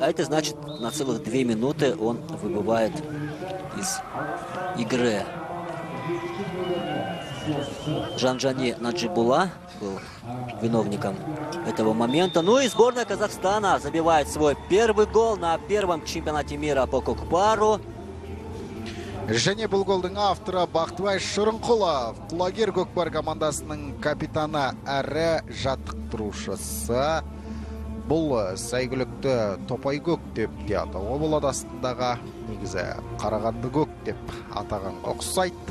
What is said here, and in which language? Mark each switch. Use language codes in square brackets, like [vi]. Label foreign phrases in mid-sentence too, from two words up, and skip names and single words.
[ru] А это значит, на целых 2 минуты он выбывает из игры. Жанджани Наджибулла был виновником этого момента. Ну и сборная Казахстана забивает свой первый гол на первом чемпионате мира по кокпару. [kk] Және бұл голдың авторы Бақтыбай Шырынқұлов, құлагер көкпар командасының капитаны әрі жаттықтырушысы. Бұл сәйгүлікті топай көк деп те атауға болады, астындағы негізі қарағанды көк деп атағанға ұқсайды.